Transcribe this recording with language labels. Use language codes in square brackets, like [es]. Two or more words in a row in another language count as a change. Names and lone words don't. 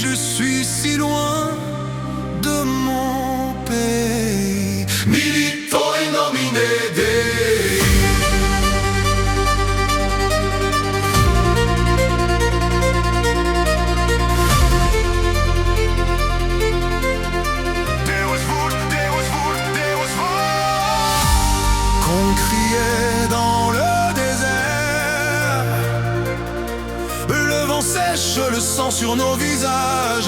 [fr] Je suis si loin de mon pays. [la] Milito in nomine Dei. [fr] On criait dans le désert, le vent sèche le sang sur nos visages.